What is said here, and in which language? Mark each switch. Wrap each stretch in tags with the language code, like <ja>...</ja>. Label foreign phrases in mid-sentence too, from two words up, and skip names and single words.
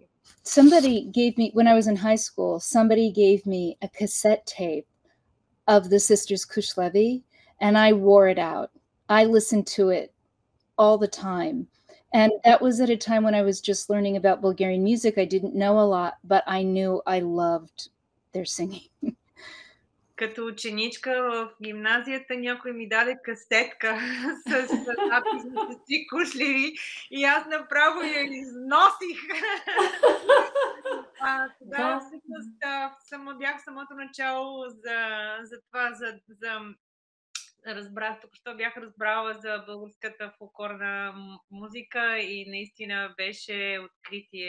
<en>Somebody gave me, when I was in high school, somebody gave me a cassette tape of the Sisters Kushlevi, and I wore it out. I listened to it all the time. And that was at a time when I was just learning about Bulgarian music. I didn't know a lot, but I knew I loved their singing.</en> <bg>Като ученичка в гимназията някой ми даде касетка с запис на Сестри Кушлеви и аз направо я износих. Тогава всъщност бях в самото начало за това, разбрах, току-що бях разбрала за българската фолклорна музика и наистина беше откритие.</bg>